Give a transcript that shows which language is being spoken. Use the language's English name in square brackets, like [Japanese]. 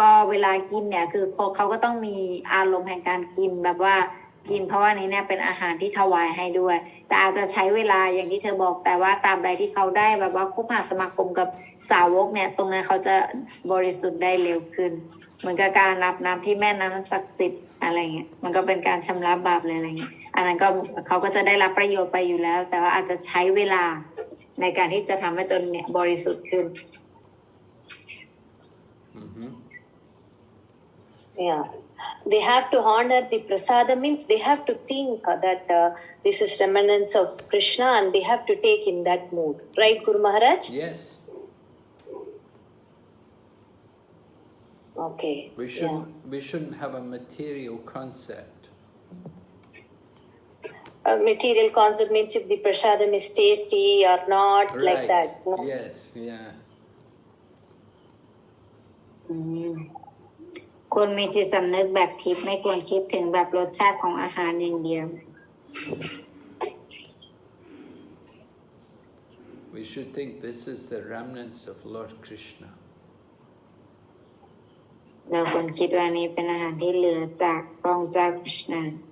[Thai] เวลากินเนี่ยคือเขาก็ต้องมีอารมณ์แห่งการกินแบบว่ากินเพราะว่านี้เนี่ยเป็นอาหารที่ถวายให้ด้วยแต่อาจจะใช้เวลาอย่างที่เธอบอกแต่ว่าตามใดที่เขาได้แบบว่าคบหาสมาคมกับสาวกเนี่ยตรงนั้นเขาจะบริสุทธิ์ได้เร็วขึ้นเหมือนกับการรับน้ำที่แม่น้ำศักดิ์สิทธิ์อะไรเงี้ยมันก็เป็นการชำระบาปเลยอะไรเงี้ยอันนั้นก็เขาก็จะได้รับประโยชน์ไปอยู่แล้วแต่ว่าอาจจะใช้เวลาในการที่จะทำให้ตนเนี่ยบริสุทธิ์ขึ้น [English] Yeah, they have to honor the prasada, means they have to think that this is remnants of Krishna and they have to take in that mood. Right, Guru Maharaj? Yes. Okay. We shouldn't have a material concept. A material concept means if the prasadam is tasty or not, right. Like that. No? Yes, yeah. [Thai] ควรมีจิตสำนึกแบบทิพย์ไม่ควรคิดถึงแบบรสชาติของอาหารอย่างเดียว [English] We should think this is the remnants of Lord Krishna. [Thai] เราควรคิดว่านี้เป็นอาหารที่เหลือจากพระองค์เจ้าคริชนา